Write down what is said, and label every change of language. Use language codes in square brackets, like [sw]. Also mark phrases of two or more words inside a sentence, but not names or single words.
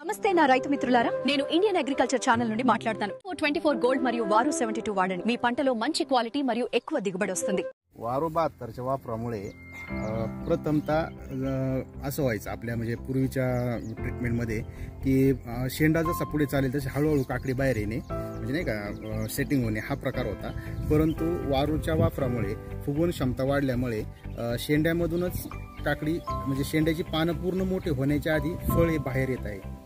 [te] నమస్తే నా రైతు మిత్రులారా, నేను ఇండియన్ అగ్రికల్చర్ ఛానల్ నుండి మాట్లాడతాను. 24 గోల్డ్ మరియు వారు 72 వాడండి. మీ పంటలో మంచి క్వాలిటీ మరియు ఎక్కువ దిగుబడి వస్తుంది. [mr] वारू 72च्या वापरामुळे प्रथमतः असं व्हायचं आपल्या म्हणजे पूर्वीच्या ट्रीटमेंटमध्ये की शेंडा जसा पुढे चालेल तसे हळूहळू काकडी बाहेर येणे म्हणजे नाही का सेटिंग होणे हा प्रकार होता. परंतु वारूच्या वापरामुळे फुगवण क्षमता वाढल्यामुळे शेंड्यामधूनच काकडी म्हणजे शेंड्याची पानं पूर्ण मोठे होण्याच्या आधी फळ हे बाहेर येत आहे.